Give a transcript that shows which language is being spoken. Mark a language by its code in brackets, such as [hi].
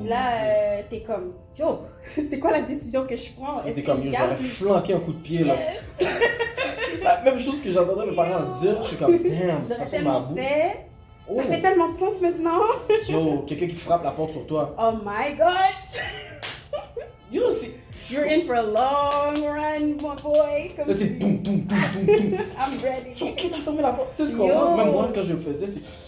[fr] là, t'es comme, yo, c'est quoi la décision que je prends? C'est comme, j'aurais flanqué un coup de pied là. La même chose que j'entendais mes parents dire, je suis comme, damn, ça sent ma boue. Ça fait tellement de sens maintenant. Yo, quelqu'un qui frappe la porte sur toi. [en] Oh my gosh! [fr] Yo, c'est... [en] You're in for a long run, my boy. [fr] Là, c'est boum, boum, boum, boum, boum. [en] I'm ready. [fr] Sur qui t'as fermé la porte? Tu sais ce qu'on voit? Même moi, quand je le faisais, c'est...